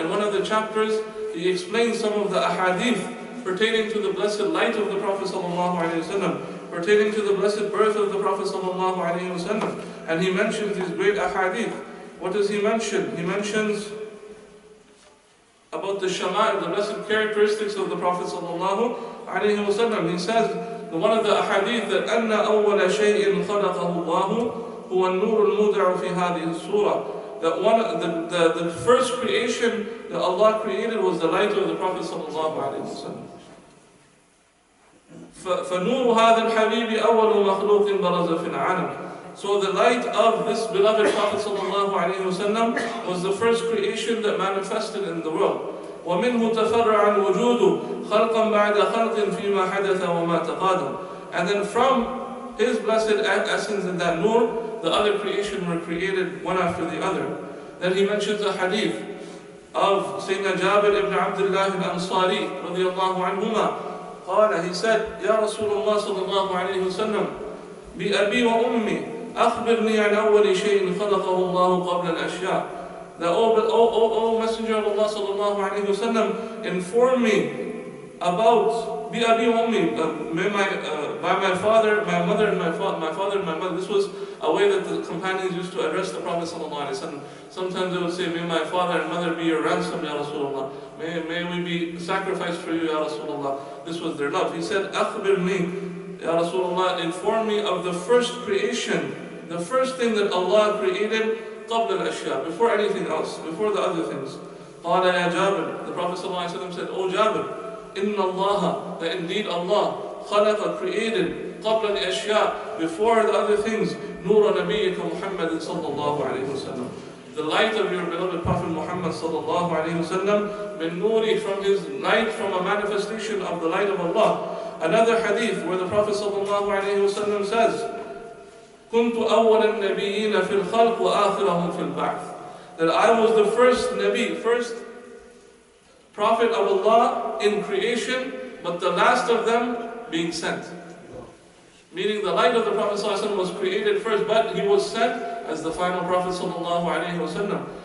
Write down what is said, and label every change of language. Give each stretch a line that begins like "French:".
English: In one of the chapters, he explains some of the ahadith pertaining to the blessed light of the Prophet sallallahu alaihi wasallam, pertaining to the blessed birth of the Prophet sallallahu alaihi wasallam. And he mentions these great ahadith. What does he mention? He mentions about the shama'il, the blessed characteristics of the Prophet sallallahu alaihi wasallam. He says, one of the ahadith, that
Arabic: أَنَّ أَوَّلَ شَيْءٍ خَلَقَهُ اللَّهُ هُوَ النُّورُ الْمُودَعُ فِي هَذِهِ السُّورَةِ.
English: That the first creation that Allah created was the light of the Prophet sallallahu alaihi wasallam.
Arabic: فَنُورُ هَذَا الْحَبِيبِ أَوَّلُ مَخْلُوقٍ بَرَزَ فِي الْعَالَمِ.
English: So the light of this beloved Prophet sallallahu alaihi wasallam was the first creation that manifested in the world.
Arabic: وَمِنْهُ تَفَرَّعَ الْوُجُودُ خَلْقًا بَعْدَ خَلْقٍ فِيمَا حَدَثَ وَمَا تَقَادَمَ.
English: And then from his blessed essence in that nur, the other creation were created one after the other. Then he mentions a hadith of Sayyidina Jabir ibn Abdullah al-Ansari radiyallahu anhuma. He said,
Arabic: Ya Rasulullah sallallahu alayhi wa sallam, بِأَبِي وَأُمِّي أخبرني عن أول شيء خلقه الله قبل الأشياء.
English: That, O Messenger of Allah sallallahu alaihi wasallam, inform me about
Arabic: بِأَبِي وَأُمِّي,
English: by my father, my mother, and my father and my mother. This was a way that the companions used to address the Prophet sallallahu alaihi wasallam. Sometimes they would say, may my father and mother be your ransom, Ya Rasulullah. May we be sacrificed for you, Ya Rasulullah. This was their love. He said,
Arabic: أخبرني,
English: Ya Rasulullah, inform me of the first creation, the first thing that Allah created,
Arabic: قبل الأشياء,
English: before anything else, before the other things.
Arabic: قال يا جابر,
English: the Prophet ﷺ said, O Jabir,
Arabic: إن الله,
English: that indeed Allah,
Arabic: خلق
English: created
Arabic: قبل الأشياء
English: before the other things
Arabic: نور نبيك محمد صلى الله عليه وسلم.
English: The light of your beloved Prophet Muhammad
Arabic: صلى الله عليه وسلم من نوري,
English: from his light, from a manifestation of the light of Allah. Another hadith where the Prophet صلى الله عليه وسلم says
Arabic: كنت أول النبيين في الخلق وآخرهم في البعث.
English: That I was the first Nabi, first Prophet of Allah in creation, but the last of them being sent. Meaning the light of the Prophet ﷺ was created first, but he was sent as the final Prophet ﷺ.